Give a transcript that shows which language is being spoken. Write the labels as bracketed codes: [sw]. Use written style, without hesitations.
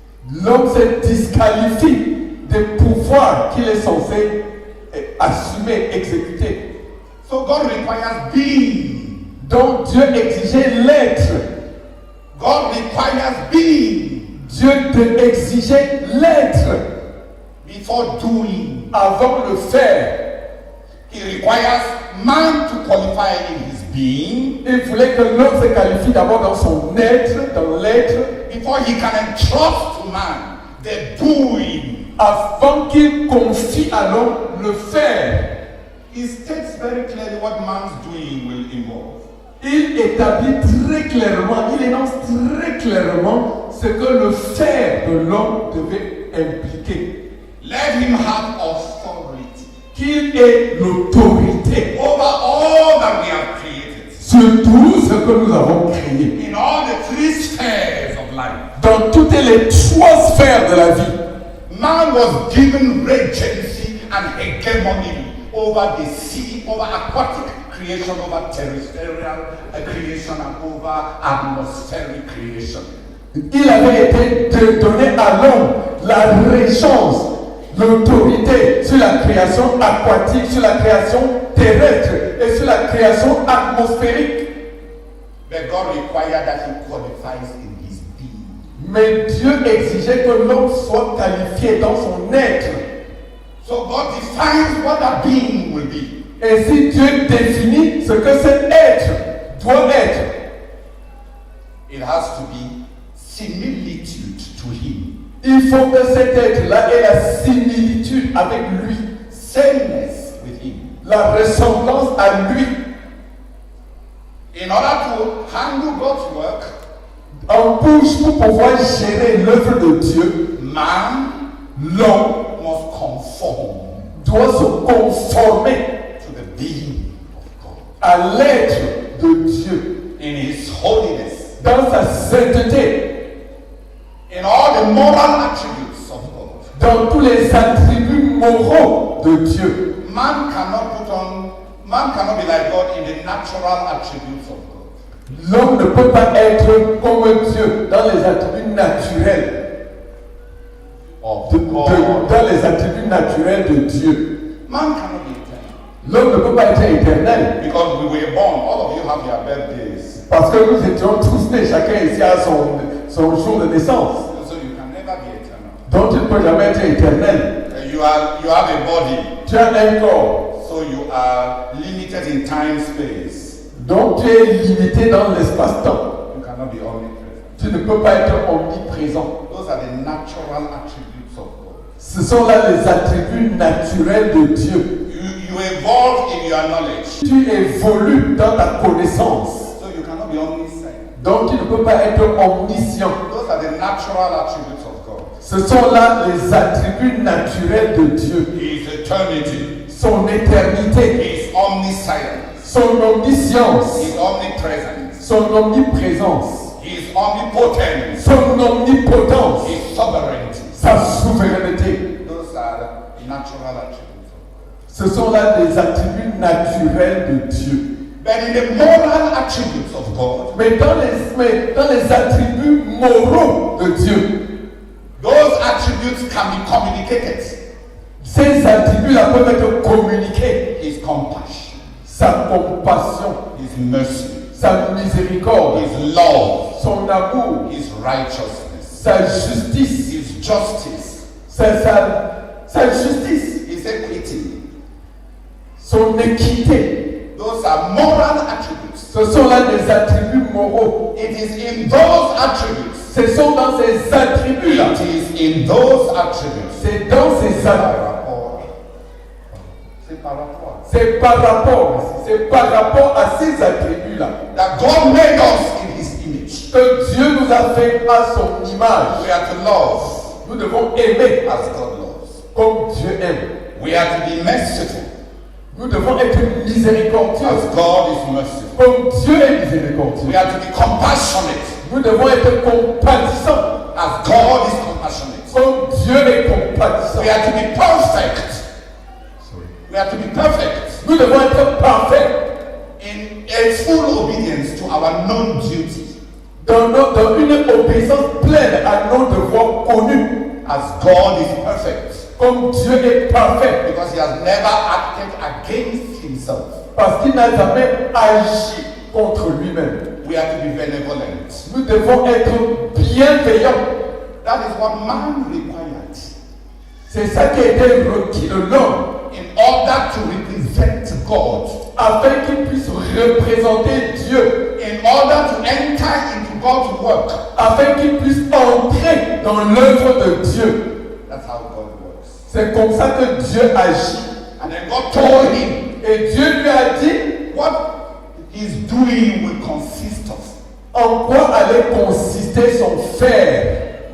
[fr] L'homme se disqualifie des pouvoirs qu'il est censé assumer, exécuter. [en] So God requires being. [fr] Donc Dieu exigeait l'être. [en] God requires being [fr] Dieu exigeait l'être [en] before doing. [fr] avant le faire. [en] He requires man to qualify in his being [fr] Il voulait que l'homme se qualifie d'abord dans son être, dans l'être, [en] before he can entrust to man the doing. [fr] avant qu'il confie à l'homme le faire. [en] He states very clearly what man's doing will involve. [fr] Il établit très clairement, il énonce très clairement ce que le faire de l'homme devait impliquer. [en] Let him have authority [fr] Qu'il ait l'autorité [en] over all that we have created. [fr] sur tout ce que nous avons créé. [en] In all the three spheres of life, [fr] Dans toutes les trois sphères de la vie, [en] man was given regency and hegemony over the sea, over aquatic creation, over terrestrial creation, and over atmospheric creation. [fr] il avait été donné à l'homme la régence, l'autorité sur la création aquatique, sur la création terrestre et sur la création atmosphérique. [en] But God required that he qualifies in his being. [fr] Mais Dieu exigeait que l'homme soit qualifié dans son être. [en] So God defines what that being will be. [fr] Et si Dieu définit ce que cet être doit être, [en] It has to be similitude to him, [fr] il faut que cet être-là ait la similitude avec lui, [en] sameness with him. [fr] la ressemblance à lui. [en] In order to handle God's work, [fr] En bouche pour pouvoir gérer l'œuvre de Dieu, [en] man [fr] l'homme [en] must conform [fr] doit se conformer [en] to the being of God [fr] à l'être de Dieu [en] in his holiness, [fr] dans sa sainteté, [en] in all the moral attributes of God. [fr] dans tous les attributs moraux de Dieu. [en] Man cannot be like God in the natural attributes of God. [fr] L'homme ne peut pas être comme Dieu dans les attributs naturels, [en] Of [fr] dans les attributs naturels de Dieu. [en] Man cannot be eternal. [fr] L'homme ne peut pas être éternel. [en] Because we were born, all of you have your birthdays. [fr] Parce que nous étions tous nés, chacun ici a son jour de naissance. [en] So you can never be eternal. [fr] Donc tu ne peux jamais être éternel. [en] You have a body, [fr] Tu as un corps. [en] so you are limited in time, space. [fr] Donc tu es limité dans l'espace-temps. [en] You cannot be omnipresent. [fr] Tu ne peux pas être omniprésent. [en] Those are the natural attributes of God. [fr] Ce sont là les attributs naturels de Dieu. [en] You evolve in your knowledge, [fr] Tu évolues dans ta connaissance. [en] so you cannot be omniscient. [fr] Donc tu ne peux pas être omniscient. [en] Those are the natural attributes of God. [fr] Ce sont là les attributs naturels de Dieu. [en] His eternity, [fr] Son éternité, [en] His omniscience, [fr] son omniscience, [en] His omnipresence, [fr] son omniprésence, [en] His omnipotence, [fr] son omnipotence, [en] His sovereignty. [fr] sa souveraineté. [en] Those are natural attributes of God. [fr] Ce sont là des attributs naturels de Dieu. [en] But in the moral attributes of God, [fr] Mais dans les attributs moraux de Dieu, [en] those attributes can be communicated. [fr] ces attributs-là peuvent être communiqués. [en] His compassion, [fr] Sa compassion, [en] His mercy, [fr] sa miséricorde, [en] His love, [fr] son amour, [en] His righteousness, [fr] sa justice, [en] His justice, [fr] sa justice, [en] His equity. [fr] son équité. [en] Those are moral attributes. [fr] Ce sont là des attributs moraux. [en] It is in those attributes. [fr] Ce sont dans ces attributs-là. [en] It is in those attributes. [fr] C'est dans ces attributs. C'est par rapport. C'est par rapport à ces attributs-là [en] That God made us in His image. [fr] que Dieu nous a fait à son image. [en] We are to love [fr] Nous devons aimer [en] as God loves. [fr] comme Dieu aime. [en] We are to be merciful [fr] Nous devons être miséricordieux [en] as God is merciful. [fr] comme Dieu est [en] We [fr] miséricordieux. [en] are to be compassionate [fr] Nous devons être compatissants [en] as God is compassionate. [fr] comme Dieu est compatissant. [en] We are to be perfect. We are to be perfect [fr] Nous devons être parfaits [en] in a full obedience to our known duty. [fr] dans une obéissance pleine à nos devoirs connus. [en] As God is perfect. [fr] Comme Dieu est parfait. [en] Because he has never acted against himself. [fr] Parce qu'il n'a jamais agi contre lui-même. [en] We have to be benevolent. [fr] Nous devons être bienveillants. [en] That is what man required. [fr] C'est ça qui a été requis de l'homme. [en] In order to represent God. [fr] Afin qu'il puisse représenter Dieu. [en] In order to enter into God's work. [fr] Afin qu'il puisse entrer dans l'œuvre de Dieu. [en] That's how God works. [fr] C'est comme ça que Dieu agit. [en] And then God told him. [fr] Et Dieu lui a dit, [en] what he's doing will consist of. [fr] En quoi allait consister son faire?